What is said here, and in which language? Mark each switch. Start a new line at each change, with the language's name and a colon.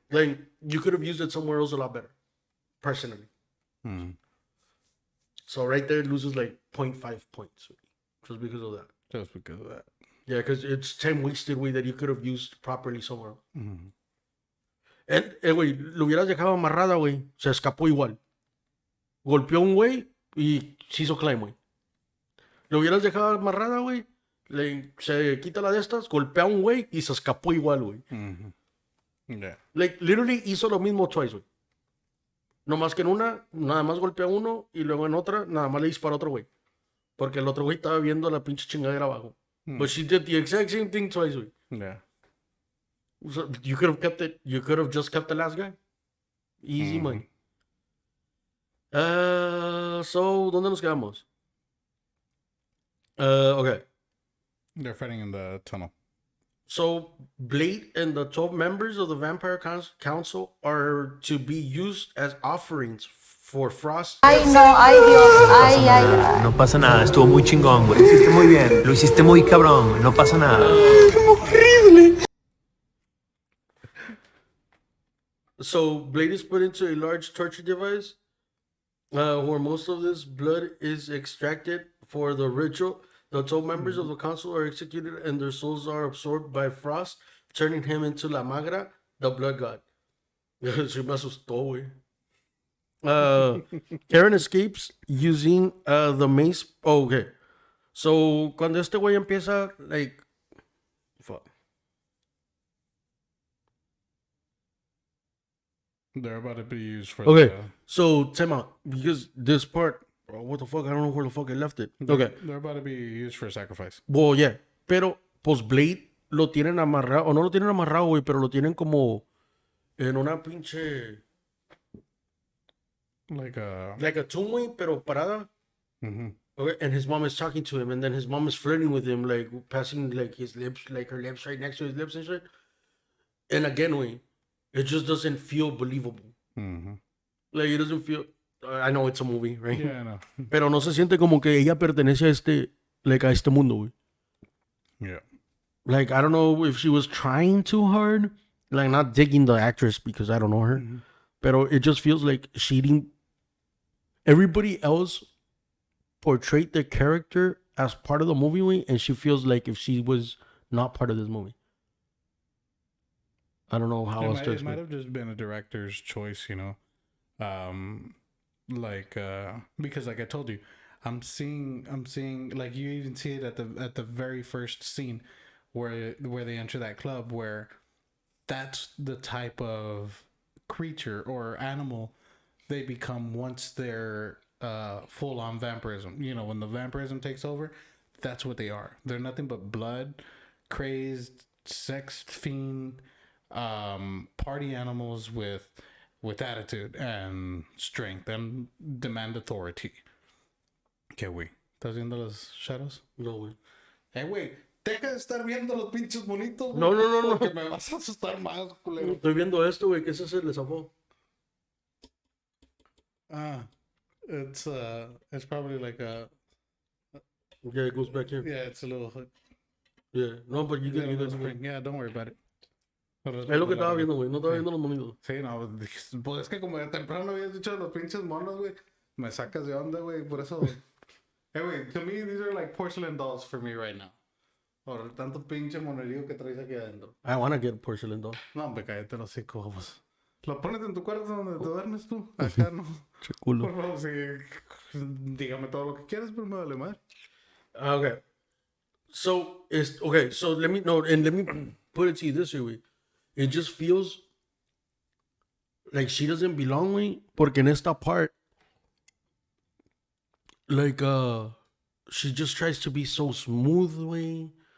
English: Like, you could have used it somewhere else a lot better, personally. So right there, it loses, like, 0.5 points, just because of that. Just because of that. Yeah, because it's time wasted, way that you could have used properly somewhere else.
Spanish: Güey, lo hubieras dejado amarrada, güey, se escapó igual. Golpeó a un güey y se hizo climb, güey. Lo hubieras dejado amarrada, güey, se quita la de estas, golpea a un güey y se escapó igual, güey.
English: Yeah. Like, literally
Spanish: hizo lo mismo
English: twice,
Spanish: güey. No más que en una, nada más golpea a uno y luego en otra, nada más le dispara a otro güey. Porque el otro güey estaba viendo la pinche chingadera abajo.
English: But she did the exact same thing twice, güey. Yeah. So you could have kept it. You could have just kept the last guy. Easy money. So,
Spanish: ¿dónde nos quedamos?
English: Okay. They're fighting in the tunnel. So, Blade and the 12 members of the Vampire Council are to be used as offerings for Frost.
Spanish: Ay, no, ay, Dios, ay, ay, ay. No pasa nada, estuvo muy chingón, güey. Lo hiciste muy bien, lo hiciste muy cabrón, no pasa nada.
English: So, Blade is put into a large torture device where most of this blood is extracted for the ritual. The 12 members of the council are executed and their souls are absorbed by Frost, turning him into La Magra, the blood god.
Spanish: Se me asustó, güey.
English: Karen escapes using the mace. Oh, okay.
Spanish: So, cuando este güey empieza,
English: like, fuck. They're about to be used for Okay, so time out because this part, bro, what the fuck? I don't know where the fuck I left it. Okay, They're about to be used for sacrifice. well, yeah,
Spanish: pero pues Blade lo tienen amarrado, o no lo tienen amarrado, güey, pero lo tienen como en una pinche,
English: Like like a tomb, güey,
Spanish: pero parada.
English: Okay, and his mom is talking to him, and then his mom is flirting with him, like passing like his lips, like her lips right next to his lips and shit. And again, güey, it just doesn't feel believable. Like it doesn't feel. I know it's a movie, right? Yeah, I know.
Spanish: Pero no se siente como que ella pertenece a este,
English: like
Spanish: a este mundo, güey.
English: Yeah. Like I don't know if she was trying too hard, like not digging the actress because I don't know her,
Spanish: pero
English: it just feels like she didn't. Everybody else portrayed the character as part of the movie, güey, and she feels like if she was not part of this movie. I don't know how else to It explain. might have just been a director's choice, you know. Because like I told you, I'm seeing like you even see it at the very first scene where they enter that club, where that's the type of creature or animal they become once they're full on vampirism. You know, when the vampirism takes over, that's what they are. They're nothing but blood, crazed, sex fiend, party animals with attitude and strength and demand authority.
Spanish: ¿Qué, güey? ¿Estás viendo los shadows? No, güey. Güey, deja de estar viendo los pinches monitos, güey. No. Porque me vas a asustar más, culero. Estoy viendo esto, güey, que ese se le zafó.
English: It's probably like a... Yeah, it goes back here. Yeah, it's a little hook. Yeah, no, but you Yeah, can. little spring. Yeah, don't worry about it.
Spanish: Es lo que estaba viendo, güey. No estaba viendo los monitos. Sí, no, pues es que como de temprano habías dicho de los pinches monos, güey. Me sacas de onda, güey, por eso.
English: Güey, to me, these are like porcelain dolls for me right now.
Spanish: Por tanto pinche monerío que traes aquí adentro.
English: I want to get a porcelain doll.
Spanish: No, hombre, cállate los hocico, vamos. ¿Lo pones en tu cuarto donde te duermes tú? Acá no. Che culo. Por favor, sí. Dígame todo lo que quieras, pero me vale madre.
English: Okay. So, let me put it to you this way, güey. It just feels like she doesn't belong, güey.
Spanish: Porque en esta
English: part, like, she just tries to be so smooth, güey.